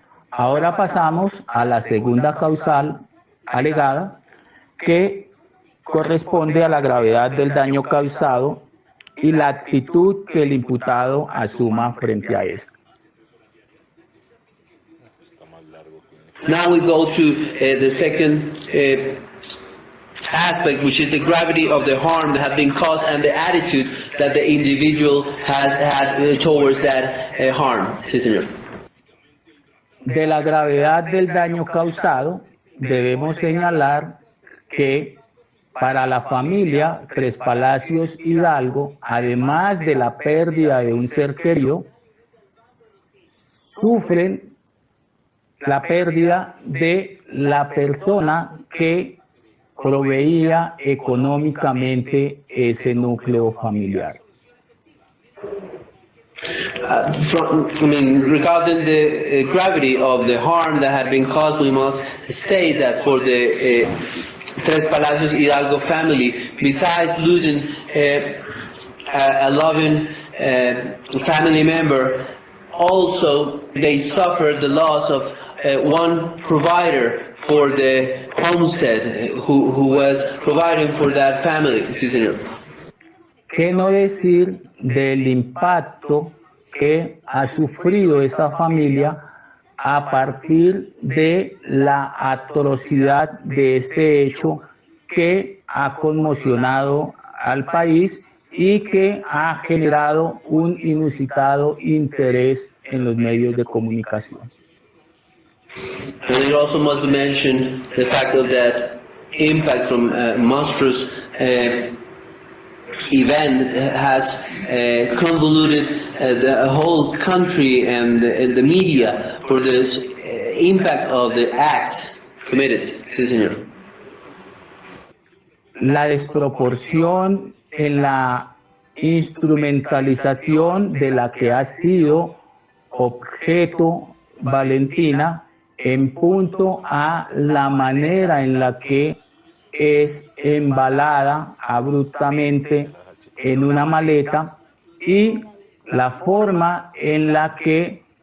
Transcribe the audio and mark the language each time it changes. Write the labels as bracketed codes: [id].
[es] Ahora pasamos a la segunda causal alegada, que corresponde a la gravedad del daño causado y la actitud que el imputado asuma frente a esto. [en] Now we go to the second aspect, which is the gravity of the harm that has been caused and the attitude that the individual has had towards that harm. [es] Sí, señor. De la gravedad del daño causado, debemos señalar que para la familia Tres Palacios Hidalgo, además de la pérdida de un ser querido, sufren la pérdida de la persona que proveía económicamente ese núcleo familiar. [en] Regarding the gravity of the harm that has been caused, we must state that for the Tres Palacios Hidalgo family, besides losing a loving family member, also they suffered the loss of one provider for the homestead who was providing for that family. [es] Sí, señor. ¿Qué no decir del impacto que ha sufrido esa familia a partir de la atrocidad de este hecho que ha conmocionado al país y que ha generado un inusitado interés en los medios de comunicación? [en] And it also must be mentioned the fact of that impact from monstrous event has convoluted the whole country and the media for the impact of the acts committed. [es] Sí, señor. La desproporción en la instrumentalización de la que ha sido objeto Valentina en punto a la manera en la que es embalada abruptamente en una maleta y la forma en la que